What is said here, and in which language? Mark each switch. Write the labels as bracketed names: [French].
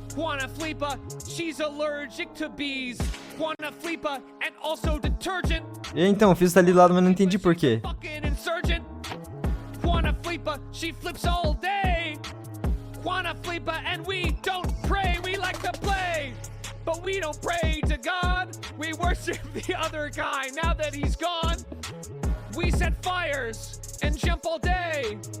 [English] Juana Flipa, she's allergic to bees. Juana Flipa and also detergent. [Portuguese] E então, fiz isso ali do lado, mas não entendi por quê. [English] Fucking insurgent. Juana Flipa, she flips all day. Juana Flipa and we don't pray, we like to play. But we don't pray to God, we worship the other guy. Now that he's gone, we set fires and jump all day.